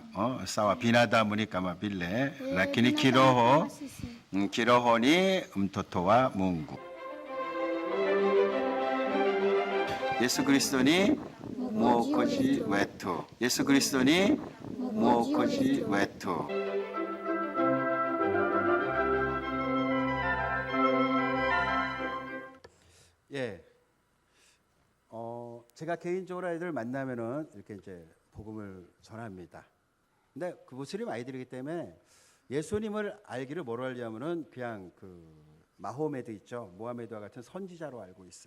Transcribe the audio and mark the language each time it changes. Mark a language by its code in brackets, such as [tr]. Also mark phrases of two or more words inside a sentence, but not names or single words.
[sw] Sawa, binadamu ni kama vile, lakini kiroho ni mtoto wa Mungu. Yesu Kristo ni mwokozi wetu. Yesu Kristo ni mwokozi wetu. [ko] 제가 개인적으로 아이들 만나면은 이렇게 이제 복음을 전합니다. 근데 그 무슬림 아이들이기 때문에 예수님을 알기를 뭐로 알려면은 그냥 그 마호메드 있죠, 모하메드와 같은 선지자로 알고 있어요.